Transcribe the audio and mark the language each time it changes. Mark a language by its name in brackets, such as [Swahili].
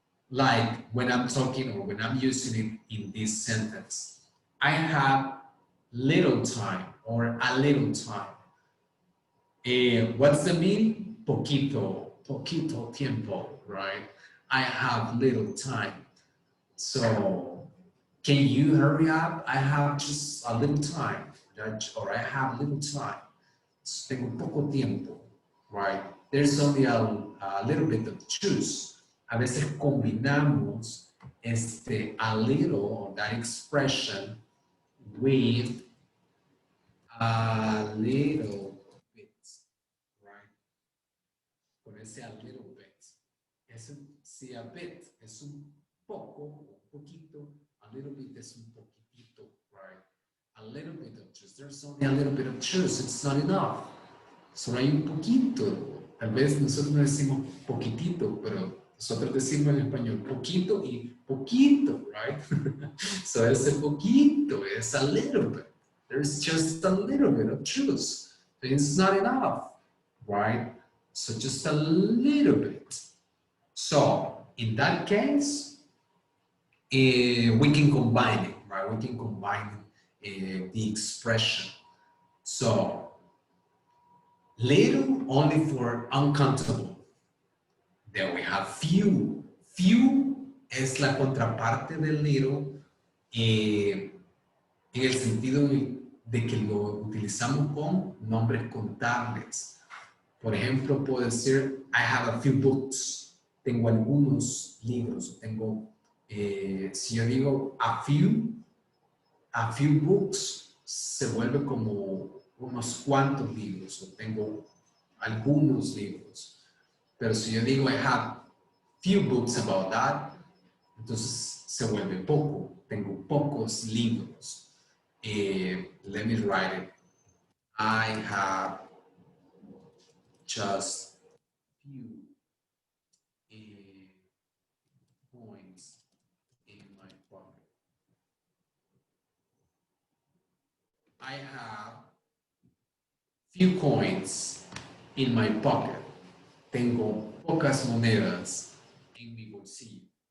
[English] Like when I'm talking or when I'm using it in this sentence, I have little time or a little time. What's the meaning? [Spanish] Poquito tiempo, [English] right? I have little time. So can you hurry up? I have just a little time, or I have little time. [Spanish] So tengo poco tiempo, right? [English] There's only a little bit of choose. [Spanish] A veces combinamos [English] a little, that expression, with a little bit, right? [Spanish] Con ese a little bit. Si a bit es un poco, un poquito, a little bit es un poquitito, right? [English] A little bit of juice. There's only a little bit of juice. It's not enough. [Spanish] Solo hay un poquito. Tal vez nosotros no decimos poquitito, pero nosotros decimos en español poquito y poquito, right? [English] So [Spanish] ese poquito [English] is a little bit. There's just a little bit of juice. It's not enough, right? So just a little bit. So in that case, we can combine it, right? We can combine the expression. So little only for uncountable. Then we have few. [Spanish] Few es la contraparte del little en el sentido de que lo utilizamos con nombres contables. Por ejemplo, puedo decir, [English] I have a few books. [Spanish] Tengo algunos libros. Tengo, si yo digo a few books, se vuelve como unos cuantos libros. O tengo algunos libros. Pero si yo digo [English] I have few books about that, [Spanish] entonces se vuelve poco. Tengo pocos libros. [English] Let me write it. I have just few coins in my pocket. I have few coins in my pocket. [Spanish] Tengo pocas monedas en mi bolsillo.